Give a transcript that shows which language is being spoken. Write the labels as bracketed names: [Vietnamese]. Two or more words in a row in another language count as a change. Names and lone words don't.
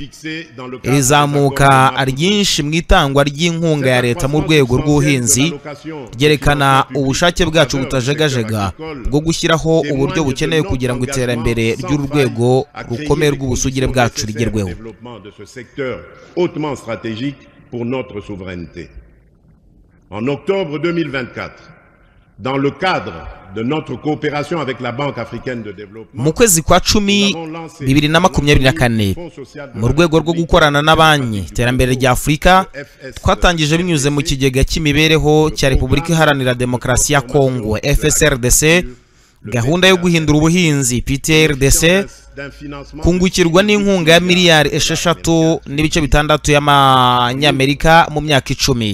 [Kinyarwanda] Rizamuka ryinshi mu itangwa ry'inkunga ya leta mu rwego rw'ubuhinzi ryerekana ubushake bwacu butajegajega bwo gushyiraho uburyo bukenewe kugira ngo iterambere ry'urwego rukomeye rw'ubusugire bwacu rigerweho. [French] En octobre 2024, dans le cadre de notre coopération avec la Banque africaine de développement, [Kinyarwanda] mu kwezi kwa 10 2024 mu rwego rwo gukorana na banki iterambere rya Afurika, twatangije binyuze mu kigega cy'imibereho cya Repubulika Iharanira Demokarasi ya Kongo FSRDC gahunda yo guhindura ubuhinzi PTRDC kungukirwa n'inkunga ya miliyari 6.6 y'amanyamerika mu myaka 10.